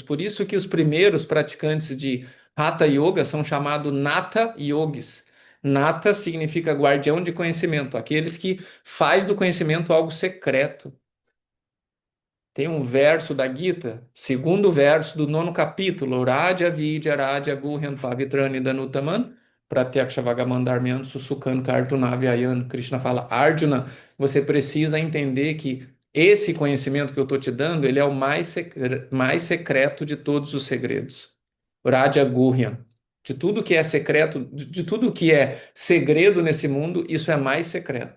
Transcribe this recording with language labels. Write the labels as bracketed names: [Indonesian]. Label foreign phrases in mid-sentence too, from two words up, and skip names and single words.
[Portuguese] Por isso que os primeiros praticantes de Hatha Yoga são chamados Natha Yogis. Natha significa guardião de conhecimento, aqueles que faz do conhecimento algo secreto. Tem um verso da Gita, segundo verso do nono capítulo, [Sanskrit] राज विद्या राज गुह्यं पवित्रम् इदम् उत्तमम्, प्रत्यक्षावगमं धर्म्यं सुसुखं कर्तुम् अव्ययम्. [Portuguese] Krishna fala, Arjuna, você precisa entender que esse conhecimento que eu estou te dando, ele é o mais secreto de todos os segredos. [Sanskrit] राज गुह्यम्. [Portuguese] De tudo que é secreto, de tudo que é segredo nesse mundo, isso é mais secreto.